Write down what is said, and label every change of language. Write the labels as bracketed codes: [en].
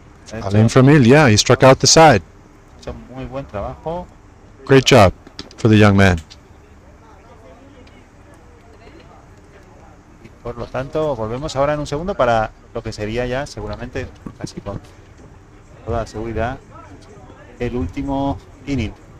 [en] Alain Framil, yeah, he struck out the side. [es] Ha hecho muy buen trabajo. [en] Great job for the young man. [es] Y por lo tanto, volvemos ahora en un segundo para lo que sería ya seguramente, casi con toda seguridad, el último inning.